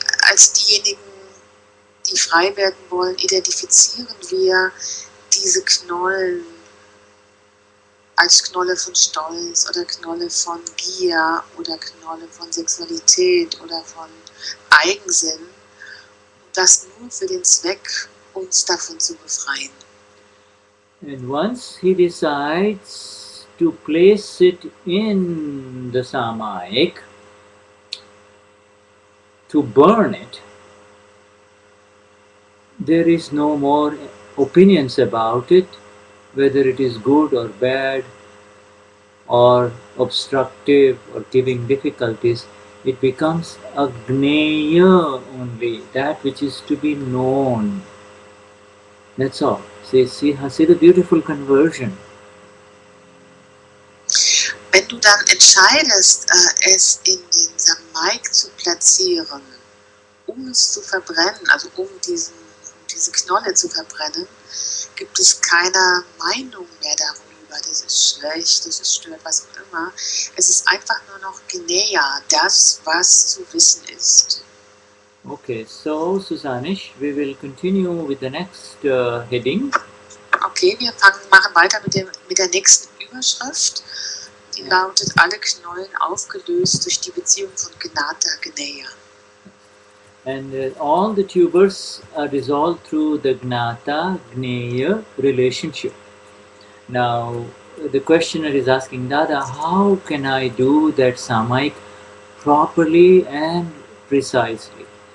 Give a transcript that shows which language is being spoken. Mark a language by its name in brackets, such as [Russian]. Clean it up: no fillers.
[German] Als diejenigen, die frei werden wollen, identifizieren wir diese Knollen als Knolle von Stolz oder Knolle von Gier oder Knolle von Sexualität oder von Eigensinn. Das nur für den Zweck, uns davon zu befreien. [English] And once he decides to place it in the Samayik, to burn it, there is no more opinions about it, whether it is good or bad, or obstructive or giving difficulties. It becomes a Gnaya only, that which is to be known. That's all. See the beautiful conversion. [German] Wenn du dann entscheidest, es in den Samayik zu platzieren, es zu verbrennen, also diese Knolle zu verbrennen, gibt es keine Meinung mehr darüber, das ist schlecht, das ist stört, was auch immer. Es ist einfach nur noch Gnaya, das, was zu wissen ist. [English] Okay, so Susanne, we will continue with the next heading. [German] Okay, wir machen weiter mit der nächsten Überschrift. Die lautet, alle Knollen aufgelöst durch die Beziehung von Gnata, Gnaya. [English] And all the tubers are dissolved through the Gnata, Gnaya relationship. Now, the questioner is asking, Dada, how can I do that Samayik properly and precisely?